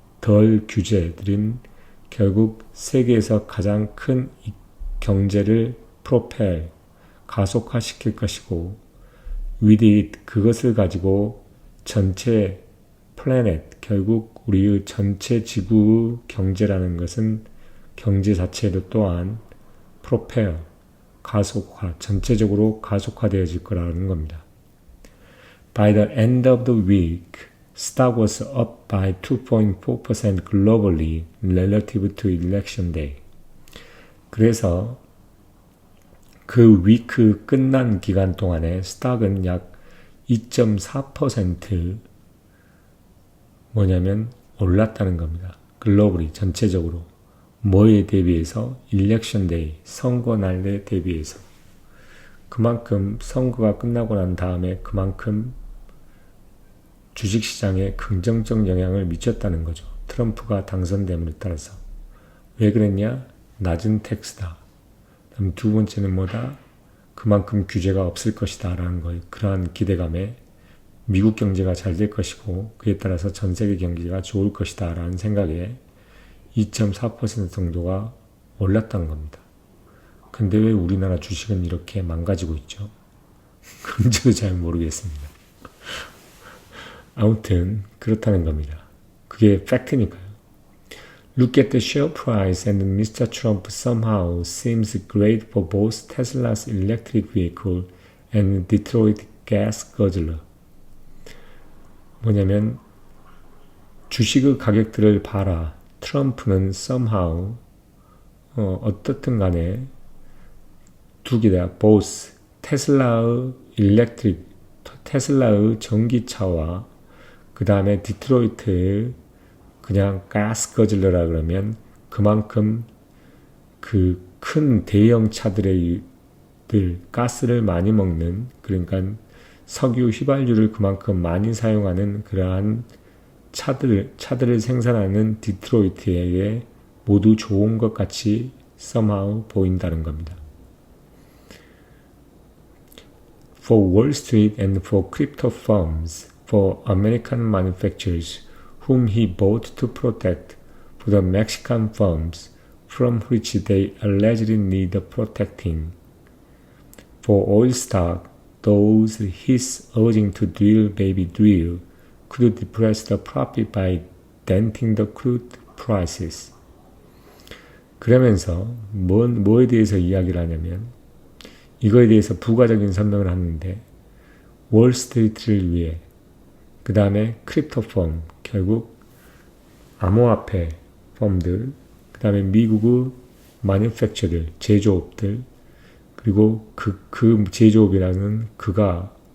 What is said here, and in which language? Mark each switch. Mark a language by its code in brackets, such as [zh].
[ko] 덜 규제들은 결국 세계에서 가장 큰 경제를 프로펠, 가속화시킬 것이고 [en] with it, [ko] 그것을 가지고 전체 플래닛, 결국 우리의 전체 지구의 경제라는 것은 경제 자체도 또한 프로펠, 가속화, 전체적으로 가속화되어질 거라는 겁니다. [en] By the end of the week, stock was up by 2.4% globally relative to election day. [ko] 그래서 그 위크 끝난 기간 동안에 스탁은 약 2.4% 뭐냐면 올랐다는 겁니다. 글로벌이 전체적으로. 뭐에 대비해서? 일렉션 데이, 선거 날에 대비해서. 그만큼 선거가 끝나고 난 다음에 그만큼 주식시장에 긍정적 영향을 미쳤다는 거죠. 트럼프가 당선됨에 따라서. 왜 그랬냐? 낮은 텍스다. 그다음 두 번째는 뭐다? 그만큼 규제가 없을 것이다 라는 거예요. 그러한 기대감에 미국 경제가 잘 될 것이고 그에 따라서 전 세계 경제가 좋을 것이다 라는 생각에 2.4% 정도가 올랐다는 겁니다. 근데 왜 우리나라 주식은 이렇게 망가지고 있죠? 그런지도 잘 모르겠습니다. 아무튼 그렇다는 겁니다. 그게 팩트니까요. [en] Look at the share price and Mr. Trump somehow seems great for both Tesla's electric vehicle and Detroit gas guzzler. [ko] 뭐냐면 주식의 가격들을 봐라. 트럼프는 somehow 어떻든 간에 두 개다. both 테슬라의 일렉트릭, 테슬라의 전기차와 그 다음에 디트로이트의 그냥 가스 거질러라 그러면 그만큼 그 큰 대형 차들의 가스를 많이 먹는, 그러니까 석유 휘발유를 그만큼 많이 사용하는 그러한 차들을 생산하는 디트로이트에게 모두 좋은 것 같이 somehow 보인다는 겁니다. [en] For Wall Street and for crypto firms, for American manufacturers whom he bought to protect, for the Mexican firms from which they allegedly need protecting, for oil stock, those his urging to drill baby drill could depress the profit by denting the crude prices. [ko] 그러면서 뭐에 대해서 이야기를 하냐면 이거에 대해서 부가적인 설명을 하는데 월스트리트를 위해, 그 다음에 크립토 펌, 결국 암호화폐 펌들, 그 다음에 미국의 마뉴팩처들, 제조업들, 그리고 그 제조업이라는 그가